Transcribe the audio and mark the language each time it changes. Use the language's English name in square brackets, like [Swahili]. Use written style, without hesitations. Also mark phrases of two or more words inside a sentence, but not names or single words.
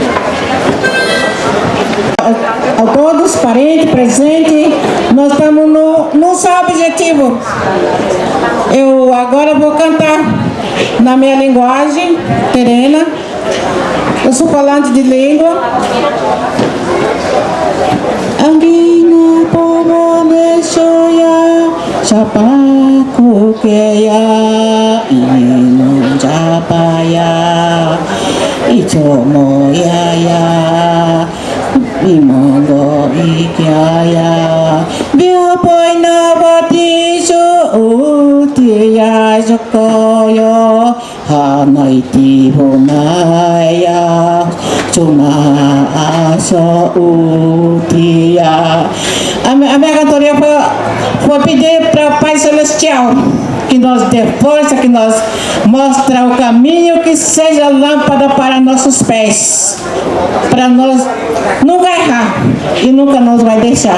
[Portuguese] A todos, parentes, presentes, nós estamos no só objetivo. Eu agora vou cantar na minha linguagem terena. Eu sou falante de língua. [Tereno] Angina pomone shoya chapaku keya inu japaya ichomo yaya imongo ikyaya biopoi navatisho utiya jokoyo hanaiti honaya Chuna asa utia. [Portuguese] A minha cantoria foi pedir para o Pai Celestial que nós dê força, que nós mostre o caminho, que seja lâmpada para nossos pés, para nós nunca errar e nunca nos vai deixar.